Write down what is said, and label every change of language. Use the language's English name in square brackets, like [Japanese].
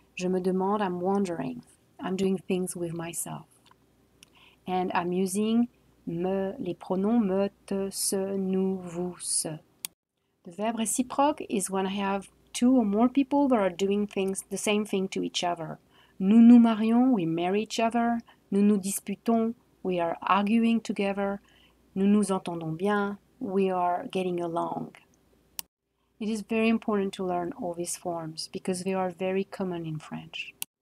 [French] Je me demande, [English] I'm wondering. I'm doing things with myself. And I'm using me, [French] les pronoms me, te, se, nous, vous, ce. [English] The verb réciproque is when I have two or more people that are doing things, the same thing to each other. [French] Nous nous marions, [English] we marry each other. [French] Nous nous disputons, [English] we are arguing together. [French] Nous nous entendons bien, [English] we are getting along. It is very important to learn all these forms because they are very common in French.